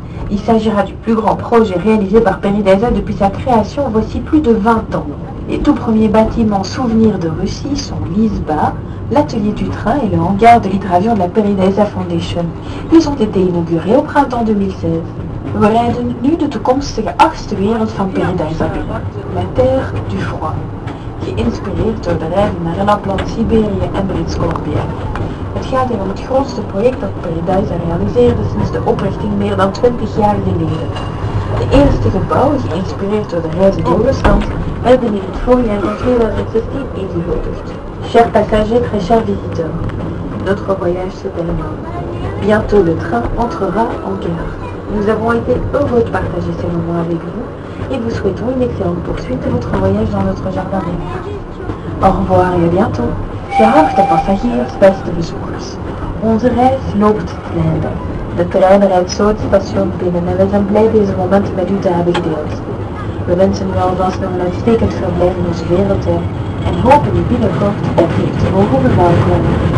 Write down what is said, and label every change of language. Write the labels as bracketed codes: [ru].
[fr] Il s'agira du plus grand projet réalisé par Peridesa depuis sa création voici plus de 20 ans. Les tout premiers bâtiments souvenirs de Russie sont l'ISBA, l'atelier du train et le hangar de l'hydravion de la Peridesa Foundation. Ils ont été inaugurés au printemps 2016. [nl] We rijden nu de toekomstige 8e wereld van Peridesa binnen, la Terre du Froid, geïnspireerd door de reizen naar Lapland, Siberië en Brits-Columbia. Het gaat hier om het grootste project dat Peridesa realiseerde sinds de oprichting meer dan 20 jaar geleden. De eerste gebouwen, geïnspireerd door de reizen door Rusland, werden in het voorjaar van 2016 ingehuldigd. [fr] Chers passagers, très chers visiteurs, notre voyage se termine. Bientôt le train entrera en gare. Nous avons été heureux de partager ces moments avec vous et vous souhaitons une excellente poursuite de votre voyage dans notre jardin rêve. Au revoir et à bientôt. [nl] Geachte passagiers, beste bezoekers. Onze reis loopt ten einde. De trein rijdt zo het station binnen en we zijn blij deze momenten met u te hebben gedeeld. We wensen u alvast nog een uitstekend verblijf in onze wereldtuin en hopen u binnenkort opnieuw te mogen verwelkomen.